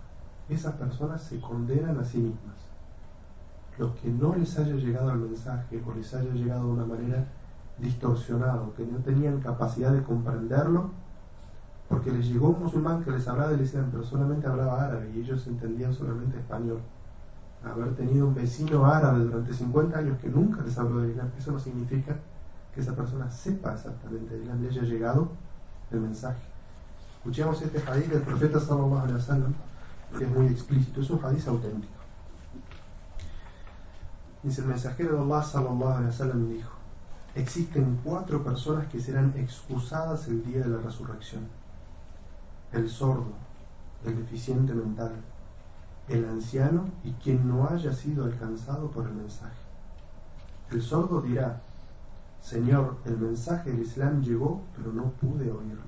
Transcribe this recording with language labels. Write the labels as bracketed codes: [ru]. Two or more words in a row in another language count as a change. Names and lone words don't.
[es] Esas personas se condenan a sí mismas. Los que no les haya llegado el mensaje, o les haya llegado de una manera distorsionado, que no tenían capacidad de comprenderlo, porque les llegó un musulmán que les hablaba del Islam, pero solamente hablaba árabe y ellos entendían solamente español. Haber tenido un vecino árabe durante 50 años que nunca les habló del Islam, eso no significa que esa persona sepa exactamente del Islam, le haya llegado el mensaje. Escuchemos este hadith del profeta [ar] صلى الله عليه وسلم, [es] que es muy explícito, es un hadith auténtico. Dice: el mensajero de Allah [ar] صلى الله عليه وسلم [es] dijo: existen 4 personas que serán excusadas el día de la resurrección: el sordo, el deficiente mental, el anciano y quien no haya sido alcanzado por el mensaje. El sordo dirá: Señor, el mensaje del Islam llegó, pero no pude oírlo.